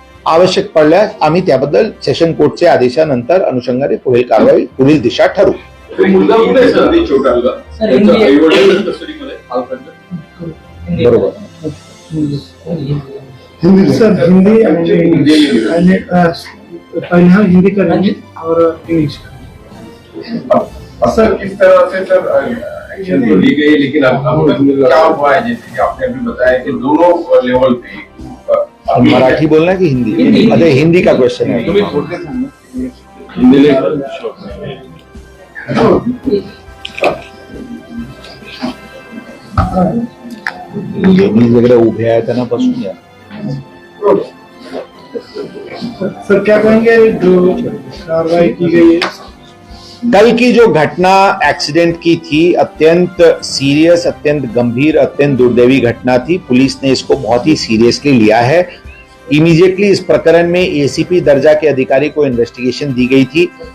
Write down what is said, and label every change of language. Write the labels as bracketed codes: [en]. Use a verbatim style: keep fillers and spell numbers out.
[mr] आवश्यक पडल्यास आम्ही त्याबद्दल सेशन कोर्टच्या आदेशानंतर अनुषंगाने पुढील कारवाई पुढील दिशा ठरवू. मुलगा कुठे आहे सर? छोटाला सर, त्यांचा इंडिया- आईवडील कस्टडीमध्ये आहे, पालकांच्या. बरोबर. [hi] Hindi sir Hindi and Hindi [en] English. and [hi] पहले अ, पहले हम हिंदी करेंगे और इंग्लिश करेंगे. सर किस तरह से सर एक्शन तो ली गई, लेकिन अब अब क्या हुआ है, जैसे कि आपने अभी बताया कि दोनों लेवल पे अब अभी- मराठी बोलना है कि हिंदी? हिंदी। अरे हिंदी का क्वेश्चन है. [mr] तुम्ही थोडक्यात सांगा. हिंदीला- लेडीज वगैरे उभे आहेत त्यांना बसून या. [hi] सर क्या कहेंगे जो कार्रवाई की गई है? कल की जो घटना एक्सीडेंट की थी अत्यंत सीरियस, अत्यंत गंभीर, अत्यंत दुर्दैवी घटना थी. पुलिस ने इसको बहुत ही सीरियसली लिया है. इमीडिएटली इस प्रकरण में एसीपी दर्जा के अधिकारी को इन्वेस्टिगेशन दी गई थी.